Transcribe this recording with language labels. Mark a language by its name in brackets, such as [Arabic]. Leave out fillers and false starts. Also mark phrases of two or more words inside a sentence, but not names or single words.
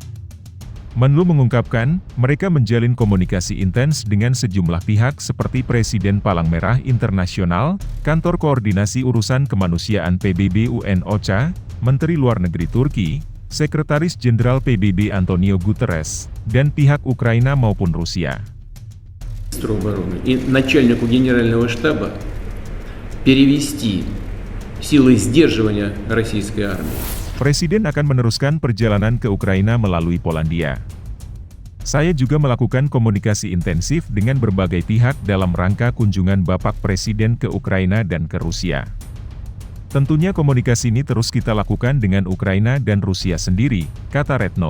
[Indonesian] Menlu mengungkapkan, mereka menjalin komunikasi intens dengan sejumlah pihak seperti Presiden Palang Merah Internasional, Kantor Koordinasi Urusan Kemanusiaan PBB UN-OCHA, Menteri Luar Negeri Turki, Sekretaris Jenderal PBB Antonio Guterres, dan pihak Ukraina maupun Rusia. [Russian] Министру обороны и начальнику Генерального штаба перевести силы сдерживания российской армии. [Indonesian] Presiden akan meneruskan perjalanan ke Ukraina melalui Polandia. Saya juga melakukan komunikasi intensif dengan berbagai pihak dalam rangka kunjungan Bapak Presiden ke Ukraina dan ke Rusia. Tentunya komunikasi ini terus kita lakukan dengan Ukraina dan Rusia sendiri, kata Retno.